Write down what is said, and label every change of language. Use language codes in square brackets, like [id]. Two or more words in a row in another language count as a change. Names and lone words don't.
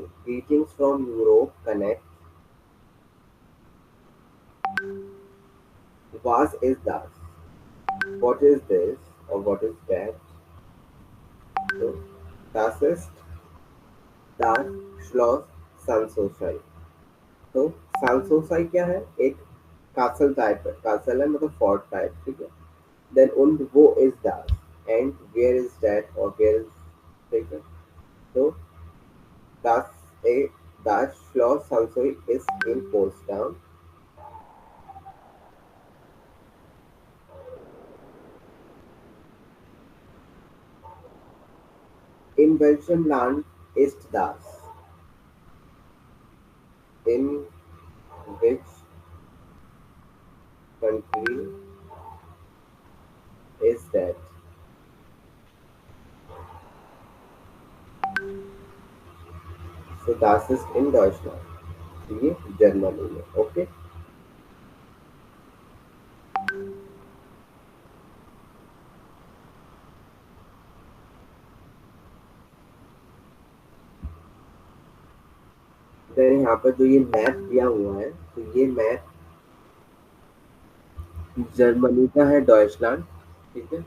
[en] Greetings from Europe connect. [de] Was is das? [en] What is this? Or what is that? So, [de] das ist das Schloss Sanssouci. [hi] तो सांसोसाई क्या है? एक [en] castle type [hi] है. कासल है मतलब [en] fort type. [hi] ठीक है. देन [de] und wo is das? [en] And where is that? Or where is. [hi] ठीक है. [de] तो das Das Schloss also ist in Potsdam. In welchem Land ist das? [en] In which country is that? [de] So das ist in Deutschland. [hi] ये जर्मनी में. ओके. देन यहाँ पर जो ये मैप दिया हुआ है, तो ये मैप जर्मनी का है, डॉइचलैंड, ठीक है.